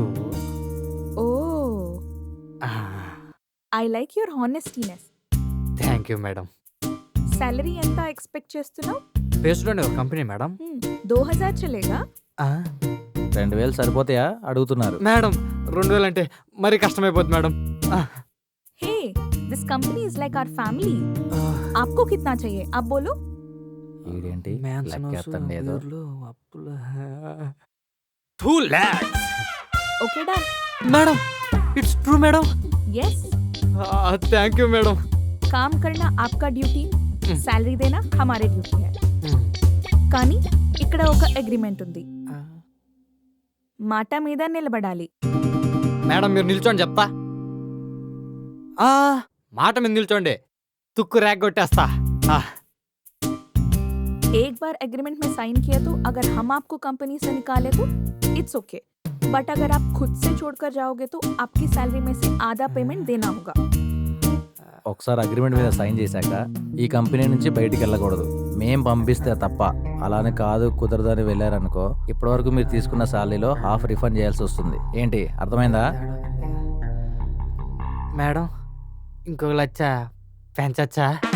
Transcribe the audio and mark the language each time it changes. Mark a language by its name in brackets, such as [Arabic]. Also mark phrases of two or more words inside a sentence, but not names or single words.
[English] Oh, I like your honestiness. Thank you madam. [Telugu] సాలరీ ఎంత ఎక్స్పెక్ట్ చేస్తున్నావు? బేస్డ్లోనే ఒక కంపెనీ మేడం. [Hindi] 2000 चलेगा? [Telugu] 2000 సరిపోతాయా అడుగుతున్నారు. మేడం 2000 అంటే మరీ కష్టమైపోద్ది మేడం. [English] Hey, this company is like our family. [Hindi] आपको कितना चाहिए? आप बोलो. [Telugu] ఏంటి లెక్కేస్తాను లేదు. [English] 2 lakhs. OK done. Madam it's true madam. यस. Thank you madam. [Hindi] काम करना आपका ड्यूटी, सैलरी देना हमारे ड्यूटी है. [Telugu] కానీ ఇక్కడ ఒక అగ్రిమెంట్ ఉంది. మాట మీద నిలబడాలి. మేడం మీరు నిల్చోండి చెప్తా. మాట మీద నిల్చోండి, తుక్కు ర్యాక్ కొట్టేస్తా. [Hindi] एक बार एग्रीमेंट में साइन किया तो अगर हम आपको कंपनी से निकाले तो [English] it's OK, [Hindi] बट अगर आप खुद से छोड़कर जाओगे तो आपकी सैलरी में से आधा पेमेंट देना होगा. [Telugu] ఒకసారి అగ్రిమెంట్ మీద సైన్ చేశాక ఈ కంపెనీ నుంచి బయటికి వెళ్ళకూడదు. మేం పంపిస్తే తప్ప. అలానే కాదు కుదరదని వెళ్ళారనుకో, ఇప్పటివరకు మీరు తీసుకున్న శాలరీలో [English] half refund [Telugu] చేయాల్సి వస్తుంది. ఏంటి అర్థమైందా? మేడం ఇంకొక లచ్చ పెంచచ్చా?